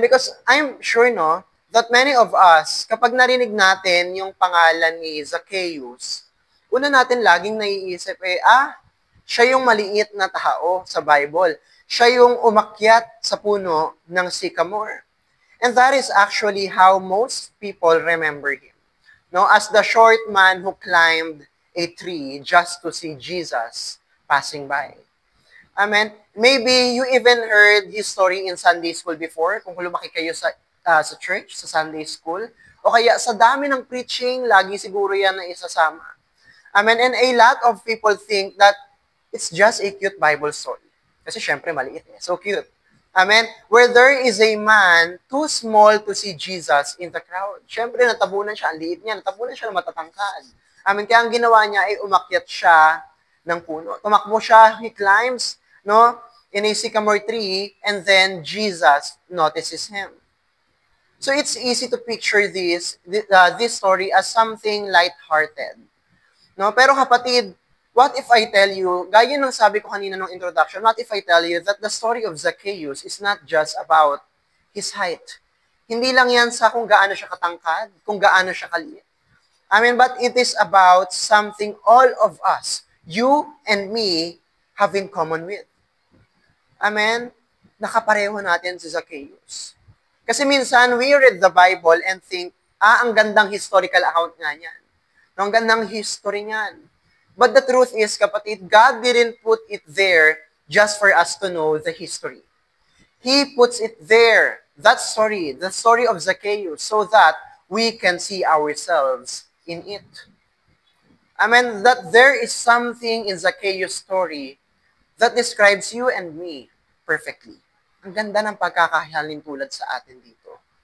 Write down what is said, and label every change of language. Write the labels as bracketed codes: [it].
[en] Because I'm sure, no, that many of us, [tl] kapag narinig natin yung pangalan ni Zacchaeus, una natin laging naiisip, siya yung maliit na tao sa Bible. Siya yung umakyat sa puno ng sycamore. [en] And that is actually how most people remember him. No, as the short man who climbed a tree just to see Jesus passing by. Amen. Maybe you even heard his story in Sunday school before, [tl] kung lumaki kayo sa church, [en] sa Sunday school. [tl] O kaya sa dami ng preaching, lagi siguro yan na isasama. [en] Amen. And a lot of people think that it's just a cute Bible story. [tl] Kasi syempre maliit eh. [en] So cute. Amen? Where there is a man too small to see Jesus in the crowd. [tl] Siyempre, natabunan siya. Ang liit niya. Natabunan siya ng matatangkad. Amen? Kaya ang ginawa niya ay umakyat siya ng puno. Tumakbo siya. [en] He climbs, no, in a sycamore tree, and then Jesus notices him. So it's easy to picture this story as something light-hearted. No? Pero kapatid, what if I tell you, [tl] gaya ng sabi ko kanina [en] ng introduction, what if I tell you that the story of Zacchaeus is not just about his height. [tl] Hindi lang yan sa kung gaano siya katangkad, kung gaano siya kaliit. [en] But it is about something all of us, you and me, have in common with. [tl] Amen? Nakapareho natin si Zacchaeus. Kasi minsan, [en] we read the Bible and think, [tl] ang gandang historical account nga niyan. Ang gandang history niyan. [en] But the truth is, kapatid, God didn't put it there just for us to know the history. He puts it there, that story, the story of Zacchaeus, so that we can see ourselves in it. That there is something in Zacchaeus' story that describes you and me perfectly. [tl] Ang ganda ng pagkakahalin tulad sa atin dito.